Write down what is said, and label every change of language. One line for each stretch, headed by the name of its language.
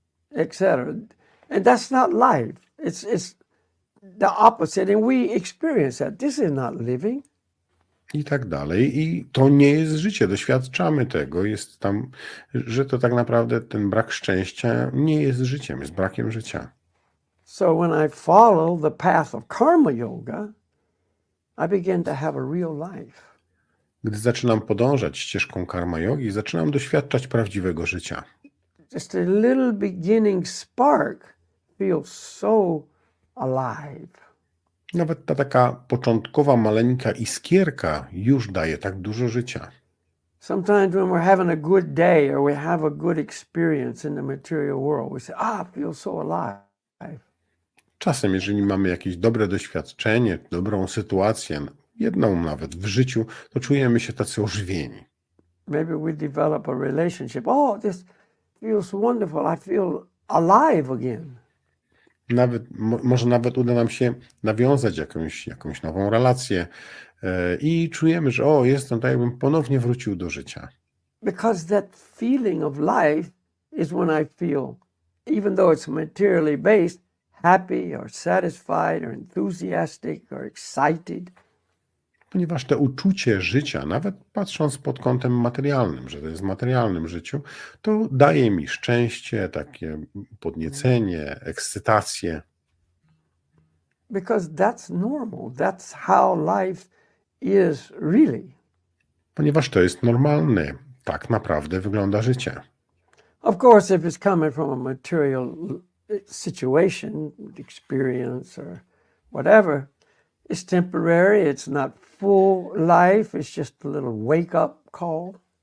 English: etc. And that's not life. It's the opposite. And we experience that. This is not living.
Polish: I tak dalej. I to nie jest życie. Doświadczamy tego. Jest tam, że to tak naprawdę ten brak szczęścia nie jest życiem, jest brakiem życia.
English: So when I follow the path of karma yoga, I begin to have a real life.
Polish: Gdy zaczynam podążać ścieżką karma yogi, zaczynam doświadczać prawdziwego życia.
English: Just a little beginning spark feels so alive.
Polish: Nawet ta taka początkowa, maleńka iskierka już daje tak dużo życia.
English: Sometimes when we're having a good day or we have a good experience in the material world, we say, I feel so alive.
Polish: Czasem, jeżeli mamy jakieś dobre doświadczenie, dobrą sytuację, jedną nawet w życiu, to czujemy się tacy ożywieni.
English: Maybe we develop a relationship. Oh, this feels wonderful. I feel alive again.
Polish: Może nawet uda nam się nawiązać jakąś nową relację i czujemy, że jestem tak, jakbym ponownie wrócił do życia.
English: Because that feeling of life is when I feel, even though it's materially based, happy or satisfied or enthusiastic or excited.
Polish: Ponieważ to uczucie życia, nawet patrząc pod kątem materialnym, że to jest w materialnym życiu, to daje mi szczęście, takie podniecenie, ekscytację.
English: Because that's normal. That's how life is really.
Polish: Ponieważ to jest normalne. Tak naprawdę wygląda życie.
English: Of course, if it's coming from a material situation, experience, or whatever, it's temporary. It's not full life. It's just a little wake-up call.